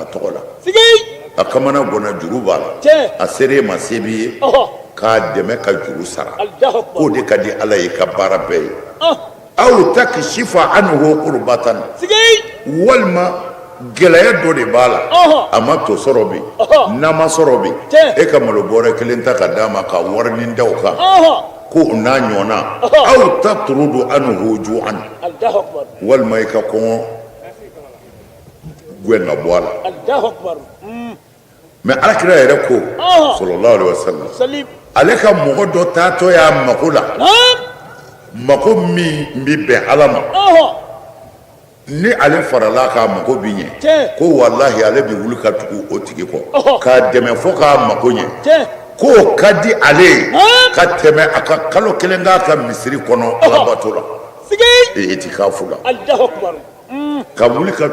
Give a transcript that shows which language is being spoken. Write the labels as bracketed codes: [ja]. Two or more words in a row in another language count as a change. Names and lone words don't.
[bm] tɔgɔ la a kamana gɔnna juru b'a la a sere ma se b'i ye k'a dɛmɛ ka juru sara k'o de ka di ala ye ka baara bɛɛ ye [ar] أو تكشف عنه كربة [bm] walima gɛlɛya dɔ de b'a la a ma to sɔrɔ bi nama sɔrɔ bi e ka malo bɔrɛ kelen ta ka d'a ma ka warinin da o kan ko n'a ɲɔgɔnna [ar] أو تطرد عنه جوعا [bm] walima i ka kɔngɔ gɛn ka bɔ a la mais alakira yɛrɛ ko [ar] صلى الله عليه وسلم [bm] ale ka mɔgɔ dɔ taatɔ y'a mako la mako min bɛ bɛn ala ma ni ale farala k'a mako bi ɲɛ ko walahi ale bɛ wuli ka tugu o tigi kɔ k'a dɛmɛ fo k'a mako ɲɛ k'o ka di ale ye ka tɛmɛ a ka kalo kelen k'a ka misiri kɔnɔ alabato la itikafu la ka wuli ka